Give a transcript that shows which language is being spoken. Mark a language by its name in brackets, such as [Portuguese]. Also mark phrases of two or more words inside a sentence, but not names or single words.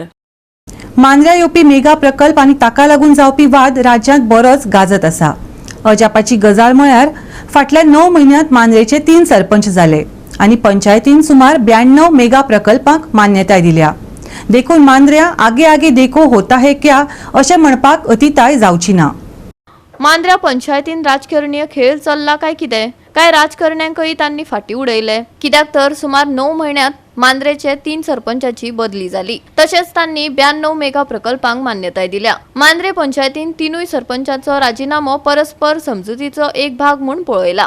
[Konkani] मांद्र्या येवपी मेगा प्रकल्प आनी ताका लागून जावपी वाद राज्यांत बरोच गाजत आसा. अजापाची गजाल म्हळ्यार फाटल्या 9 म्हयन्यांत मांद्रेचे 3 सरपंच जाले आनी पंचायतीन सुमार 92 मेगा प्रकल्पांक मान्यताय दिल्या. देखून मांद्र्या [Hindi] आगे आगे देखो होता है क्या [Konkani] अशें म्हणपाक अतिताय जावची ना. मांद्र्या पंचायतीन राजकारणीय खेळ चल्ला काय कितें? काय राजकारण्यांकय तांणी फाटी उडयले? कित्याक तर सुमार 9 म्हयन्यांत मांद्रेचे 3 सरपंचाची बदली जाली. तशेंच तांणी 92 मेगा प्रकल्पांक मान्यताय दिल्या. मांद्रे पंचायतीन 3 सरपंचांचो राजीनामो परस्पर समजुतीचो एक भाग म्हूण पळयला.